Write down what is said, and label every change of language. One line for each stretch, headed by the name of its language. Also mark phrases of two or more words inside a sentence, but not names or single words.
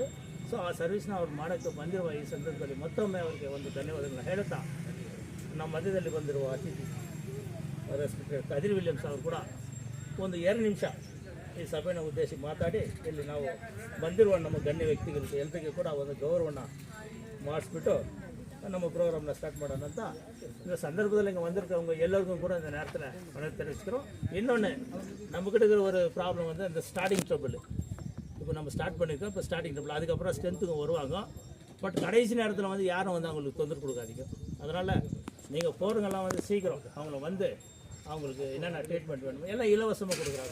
Kannada: ಸೊ ಆ ಸರ್ವಿಸ್ನ ಅವ್ರು ಮಾಡೋಕ್ಕೆ ಬಂದಿರುವ ಈ ಸಂದರ್ಭದಲ್ಲಿ ಮತ್ತೊಮ್ಮೆ ಅವರಿಗೆ ಒಂದು ಧನ್ಯವಾದಗಳನ್ನ ಹೇಳುತ್ತಾ, ನಮ್ಮ ಮಧ್ಯದಲ್ಲಿ ಬಂದಿರುವ ಅತಿಥಿ ರೆಸ್ಪೆಕ್ಟೆಡ್ ಕದೀರ್ ವಿಲಿಯಮ್ಸ್ ಅವರು ಕೂಡ ಒಂದು 2 ನಿಮಿಷ ಈ ಸಭೆಯನ್ನು ಉದ್ದೇಶಿಸಿ ಮಾತಾಡಿ, ಇಲ್ಲಿ ನಾವು ಬಂದಿರುವ ನಮ್ಮ ಗಣ್ಯ ವ್ಯಕ್ತಿಗಳಿಗೆ ಎಲ್ಲರಿಗೂ ಕೂಡ ಒಂದು ಗೌರವವನ್ನು ಮಾಡಿಸ್ಬಿಟ್ಟು ನಮ್ಮ ಪ್ರೋಗ್ರಾಮ್ನ ಸ್ಟಾರ್ಟ್ ಮಾಡೋಣ ಅಂತ இந்த ಸಂದರ್ಭದಲ್ಲಿ
Tamil: இங்கே வந்திருக்கவங்க எல்லாருக்கும் கூட இந்த நேரத்தில் வணக்கம் தெரிவிச்சுக்கிறோம். இன்னொன்று நம்ம கிட்ட இருக்கிற ஒரு ப்ராப்ளம் வந்து அந்த
English: starting trouble.
Tamil: இப்போ நம்ம ஸ்டார்ட் பண்ணியிருக்கோம், இப்போ
English: starting trouble,
Tamil: அதுக்கப்புறம் ஸ்ட்ரென்த்துங்க வருவாங்க. பட் கடைசி நேரத்தில் வந்து யாரும் வந்து அவங்களுக்கு தொந்தரவு கொடுக்காதீங்க. அதனால் நீங்கள் போகிறவங்கெல்லாம் வந்து சீக்கிரம் அவங்கள வந்து அவங்களுக்கு என்னென்ன ட்ரீட்மெண்ட் வேணுமோ எல்லாம் இலவசமாக கொடுக்குறாங்க.